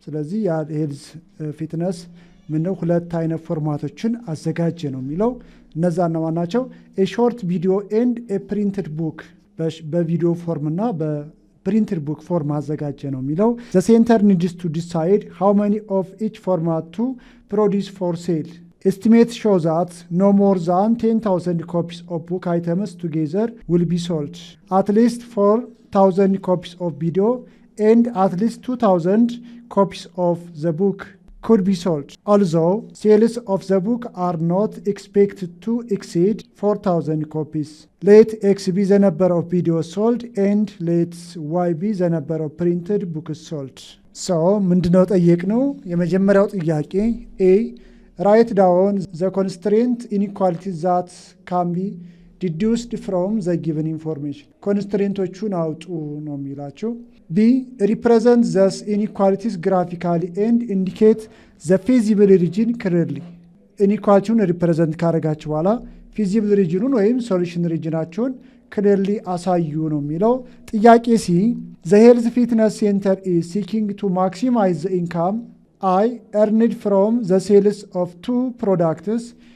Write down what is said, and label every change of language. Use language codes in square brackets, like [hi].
[am] ስለዚህ ያ ሄልዝ ፊትነስ ምነው ሁለት አይነት ፎርማቶችን አዘጋጀ ነው የሚለው። እነዛ ነው ናቸው [en] a short video and a printed book [am] በቪዲዮ ፎርም እና በፕሪንትድ ቡክ ፎርም አዘጋጀ ነው የሚለው። [en] The center needs to decide how many of each format to produce for sale. Estimates show that no more than 10,000 copies of book items together will be sold. At least 4,000 copies of video and at least 2,000 copies of the book could be sold. Although sales of the book are not expected to exceed 4,000 copies. Let X be the number of videos sold and let Y be the number of printed books sold. [am] So, ምንድነው ጠየቅነው? የመጀመሪያው ጥያቄ [en] A Write down the constraint inequalities that can be deduced from the given information. [am] ኮንስትሬንቶቹን አውጡ ነው የሚላቸው። B. [en] Represent these inequalities graphically and indicate the feasible region clearly. [am] ኢኒኳሊቲውን ሪፕሬዘንት ካረጋችሁ በኋላ ፊዚብል ሪጅኑን ወይም ሶሉሽን ሪጅናቸውን ክሊርሊ አሳዩ ነው የሚለው። ጥያቄ C. [en] The health fitness center is seeking to maximize the income I earned from the sales of two products.